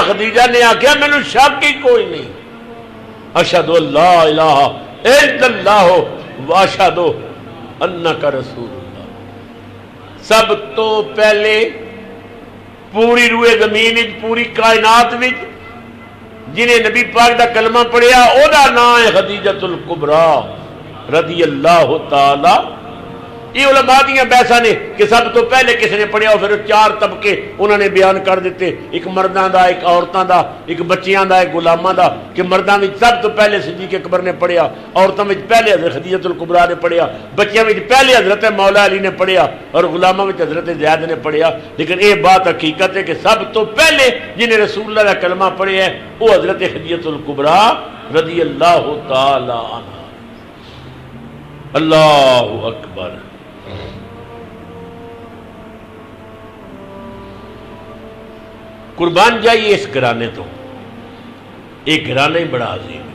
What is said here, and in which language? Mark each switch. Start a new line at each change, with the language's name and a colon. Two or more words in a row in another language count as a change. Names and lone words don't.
Punjabi: خدیجہ نے آخیا مینوں شک ہی کوئی نہیں،
Arabic: اشہد اللہ الہ الا اللہ واشہد انک رسول اللہ۔
Punjabi: سب تو پہلے پوری روئے زمین پوری کائنات میں جنہیں نبی پاک دا کلمہ پڑھیا او دا نام ہے خدیجۃ الکبریٰ رضی اللہ تعالی۔ یہ علماء دیاں بحثاں نے کہ سب تو پہلے کس نے پڑھیا، پھر 4 طبقے انہوں نے بیان کر دیتے، ایک مرداں دا، ایک عورتاں دا، ایک بچیاں دا، ایک غلاماں دا، کہ مرداں وچ سب تو پہلے صدیق اکبر نے پڑھیا، عورتاں وچ پہلے حضرت خدیجۃ الکبریٰ نے پڑھیا، بچیاں وچ پہلے حضرت مولا علی نے پڑھیا اور غلاماں وچ حضرت زید نے پڑھیا۔
Urdu: لیکن یہ بات حقیقت ہے کہ سب تو پہلے جنہیں رسول اللہ کا کلمہ پڑھیا ہے وہ حضرت خدیجۃ الکبریٰ رضی اللہ تعالی عنہ۔
Arabic: اللہ اکبر۔
Urdu: قربان جائیے اس گھرانے تو، ایک گھرانہ ہی بڑا عظیم ہے۔